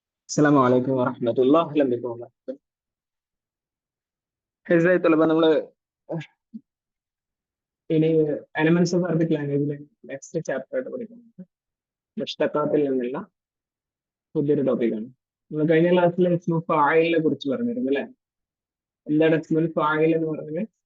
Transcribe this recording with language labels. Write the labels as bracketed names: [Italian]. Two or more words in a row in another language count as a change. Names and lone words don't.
[Arabic] السلام عليكم ورحمة الله. أهلا بكم. ازاي طلبة [Malayalam] നമ്മള് ഇനി എലമെന്റ്സ് ഓഫ് അറബിക് ലാംഗ്വേജിലെ [English] next chapter [Malayalam] ആയിട്ട് പഠിക്കുന്നത് മുഷ്തഖാത്തിൽ നിന്നുള്ള പുതിയൊരു ടോപ്പിക്കാണ്. നമ്മൾ കഴിഞ്ഞ ക്ലാസ്സിൽ [Arabic] اسم فاعل [Malayalam] കുറിച്ച് പറഞ്ഞിരുന്നു അല്ലേ? എന്താണ് [Arabic] اسم الفاعل [Malayalam] എന്ന് പറഞ്ഞത്?